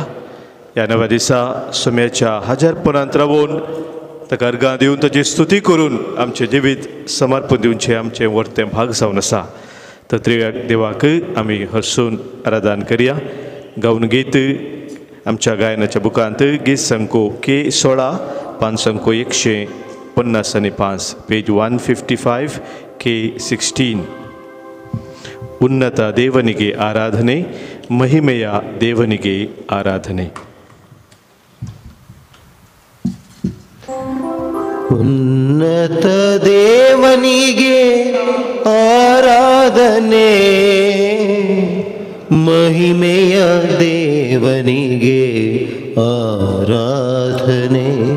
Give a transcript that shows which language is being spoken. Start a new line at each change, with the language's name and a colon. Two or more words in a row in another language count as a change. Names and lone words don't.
Konkani: ह्या नव्या दिसा सोम्याच्या हजारपणांत रावून ताका अर्गां दिवन ताची स्तुती करून आमचें जिवीत समर्पण दिवचें आमचें वर्तें भाग जावन आसा. तर देवाक आमी हरसून आराधन करया. गावन गीत आमच्या गायनाच्या बुकांत गीत संको K16 पान संको 155 पेज 155 K16.
Kannada: ಉನ್ನತ ದೇವನಿಗೆ ಆರಾಧನೆ, ಮಹಿಮೆಯ ದೇವನಿಗೆ ಆರಾಧನೆ. ಉನ್ನತ ದೇವನಿಗೆ ಆರಾಧನೆ, ಮಹಿಮೆಯ ದೇವನಿಗೆ ಆರಾಧನೆ.